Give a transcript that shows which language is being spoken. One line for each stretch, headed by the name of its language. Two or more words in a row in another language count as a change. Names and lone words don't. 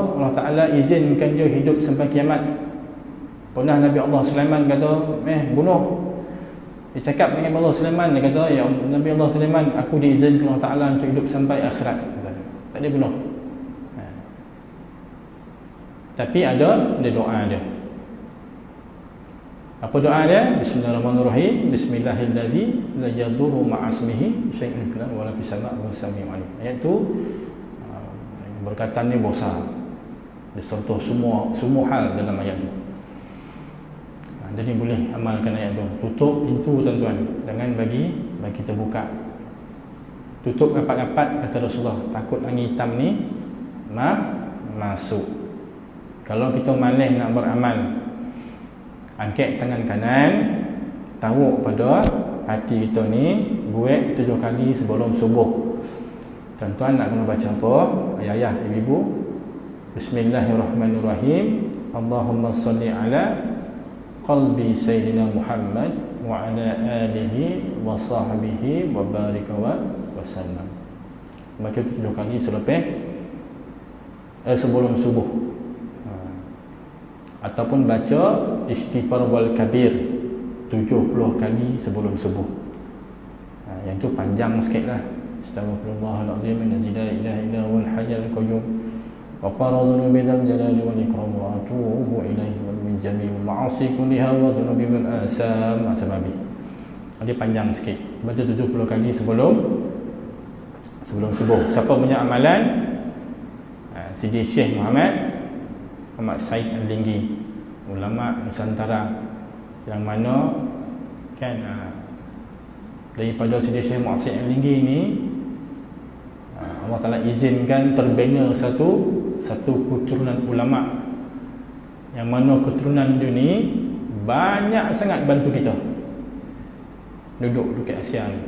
Malay: Allah Ta'ala izinkan dia hidup sampai kiamat. Pernah Nabi Allah Sulaiman kata, bunuh. Dia cakap dengan Allah Sulaiman, dia kata, ya Nabi Allah Sulaiman, aku diizinkan Allah Ta'ala untuk hidup sampai akhirat. Tak ada bunuh. Tapi ada doa dia. Apa doa dia?
Arabic: بسم الله الرحمن الرحيم. بسم الله الذي لا يضر مع اسمه شيء في الأرض ولا في السماء وسميع عليم.
Malay: Ayat tu berkatan ni besar. Dia sentuh semua hal dalam ayat tu. Jadi boleh amalkan ayat tu. Tutup pintu tuan-tuan, jangan bagi terbuka. Tutup rapat-rapat, kata Rasulullah. Takut angin hitam ni masuk. Kalau kita malas nak beramal, angkat tangan kanan, taruh pada hati kita ni, buat 7 kali sebelum subuh. Tuan-tuan nak kena baca apa? Ayah-ayah, ibu-ibu.
Arabic: بسم الله الرحمن الرحيم. اللهم صل على قلب سيدنا محمد وعلى آله وصحبه وبارك وسلم.
Malay: Baca 7 kali sebelum subuh. Ataupun baca
Arabic: استغفار والكبير
Malay: 70 kali sebelum subuh. Yang tu panjang sikit lah.
Arabic: أستغفر الله العظيم لا إله إلا هو الحي القيوم وفرض بذل الجلال والإكرام وأتوب إليه ومن جميع المعاصي كلها والذنوب والآثام أسبابي.
Malay: Dia panjang sikit. Baca 70 kali sebelum subuh. Siapa punya amalan? Sidi Syekh Muhammad Said Al-Linggi, ulama Nusantara, yang mana kan daripada Sidi Syekh Muhammad Said Al-Linggi ni Allah Ta'ala izinkan terbina satu keturunan ulama, yang mana keturunan dia ni banyak sangat bantu kita duduk dekat Asia ni.